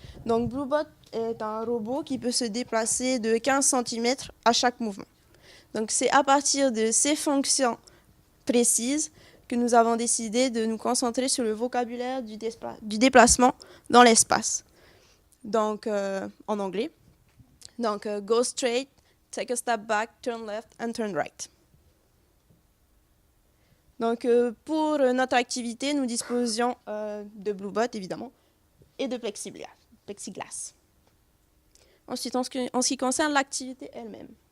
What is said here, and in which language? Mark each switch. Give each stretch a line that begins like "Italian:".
French: Donc, Bluebot est un robot qui peut se déplacer de 15 cm à chaque mouvement. Donc, c'est à partir de ces fonctions précises que nous avons décidé de nous concentrer sur le vocabulaire du déplacement dans l'espace. Donc, en anglais.
English: Donc, go straight, take a step back, turn left and turn right.
French: Donc, pour notre activité, nous disposions de Bluebot, évidemment, et de plexiglas. Ensuite, en ce qui concerne l'activité elle-même.